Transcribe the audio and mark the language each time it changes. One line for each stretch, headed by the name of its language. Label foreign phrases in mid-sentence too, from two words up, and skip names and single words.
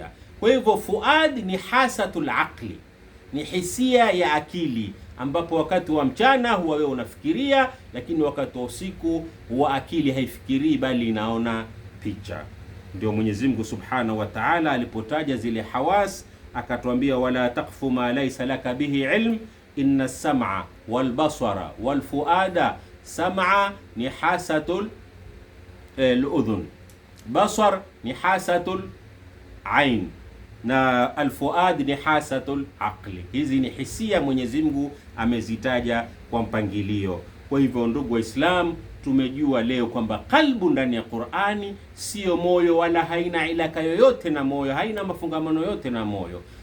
Swahili: Kwa hivyo fuad ni
Arabic: حاسة العقل,
Swahili: ni hisia ya akili ambapo wakati wa mchana huwa wewe unafikiria, lakini wakati wa usiku huwa akili haifikirii bali inaona picha. Ndio Mwenyezi Mungu
Arabic: سبحانه وتعالى
Swahili: alipotaja zile hawas akatuambia,
Arabic: ولا تقف ما ليس لك به علم إن السمع والبصر والفؤاد.
Swahili: Sam'a ni
Arabic: حاسة الأذن,
Swahili: basar ni
Arabic: حاسة العين,
Swahili: na alfuad ni
Arabic: حاسة العقل.
Swahili: Hizi ni hisia Mwenyezi Mungu amezitaja kwa mpangilio. Kwa hivyo ndugu Waislamu, tumejua leo kwamba kalbu ndani ya Qur'ani sio moyo, wala haina ilaka yoyote na moyo, haina mafungamano yote na moyo.